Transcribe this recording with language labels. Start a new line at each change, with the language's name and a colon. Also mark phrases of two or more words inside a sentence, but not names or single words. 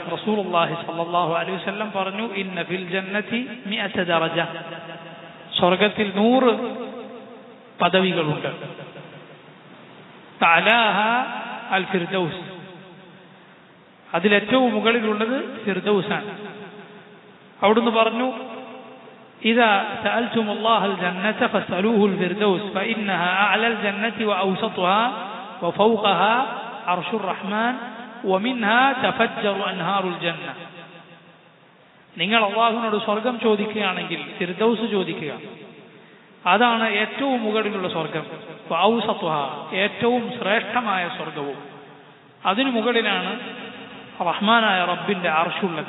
Arabic: رسول الله صلى الله عليه وسلم
Malayalam: പറഞ്ഞു,
Arabic: إن في الجنة 100 درجة,
Malayalam: സ്വർഗത്തിൽ 100 പദവികളുണ്ട്.
Arabic: تعلاها الفردوس,
Malayalam: അതിലേറ്റവും മുകളിലുള്ളത് ഫിർദൗസാണ്. അവിടുന്ന് പറഞ്ഞു,
Arabic: إذا سألتم الله الجنة فاسألوه الفردوس فإنها أعلى الجنة وأوسطها وفوقها عرش الرحمن ومنها تفجر أنهار الجنة.
Malayalam: നിങ്ങൾ അല്ലാഹുവിനോട് സ്വർഗം ചോദിക്കുകയാണെങ്കിൽ ഫിർദൗസ് ചോദിക്കുക, അതാണ് ഏറ്റവും മുകളിലുള്ള സ്വർഗം. വഔസതുഹാ, ഏറ്റവും ശ്രേഷ്ഠമായ സ്വർഗവും, അതിനു മുകളിലാണ് റഹ്മാനായ റബ്ബിന്റെ അർശുള്ളത്.